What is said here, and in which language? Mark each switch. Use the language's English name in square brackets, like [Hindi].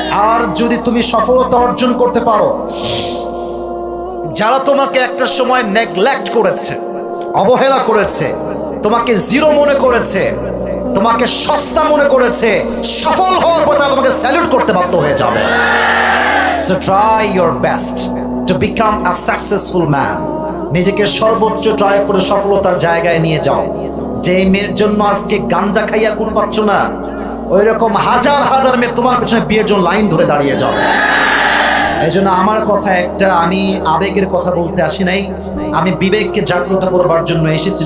[Bangla] আর যদি তুমি সফলতা অর্জন করতে পারো, যারা তোমাকে একটা সময় নেগলেক্ট করেছে, অবহেলা করেছে, তোমাকে জিরো মনে করেছে, তোমাকে সস্তা মনে করেছে, সফল হওয়ার পর তারা তোমাকে স্যালুট করতে বাধ্য হয়ে যাবে। [English] So try your best to become a successful man. [Bangla] নিজেকে সর্বোচ্চ ট্রাই করে সফলতার জায়গায় নিয়ে যাও। যে মেয়ের জন্য আজকে গাঞ্জা খাইয়া কুল পাচ্ছ না, ওই রকম হাজার হাজার মেয়ে তোমার পেছনে বিয়ের জন্য লাইন ধরে দাঁড়িয়ে যাবে। এই জন্য আমার কথা একটা, আমি আবেগের কথা বলতে আসি নাই, আমি বিবেককে জাগ্রত করবার জন্য এসেছি।